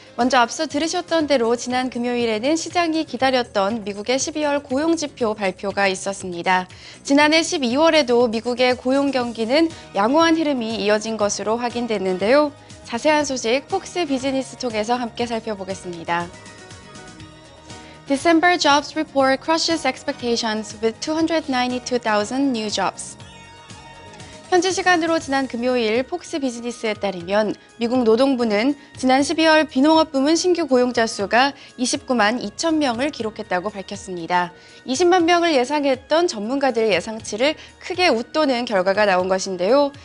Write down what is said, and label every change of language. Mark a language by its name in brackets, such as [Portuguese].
[Korean] 먼저 앞서 들으셨던 대로 지난 금요일에는 시장이 기다렸던 미국의 12월 고용지표 발표가 있었습니다. 지난해 12월에도 미국의 고용 경기는 양호한 흐름이 이어진 것으로 확인됐는데요. 자세한 소식 폭스 비즈니스 통해서 함께 살펴보겠습니다. [English] December jobs report crushes expectations with 292,000 new jobs. [Korean] 현지 시간으로 지난 금요일 폭스 비즈니스에 따르면 미국 노동부는 지난 12월 비농업 부문 신규 고용자 수가 29만 2천 명을 기록했다고 밝혔습니다. 20만 명을 예상했던 전문가들의 예상치를 크게 웃도는 결과가 나온 것인데요.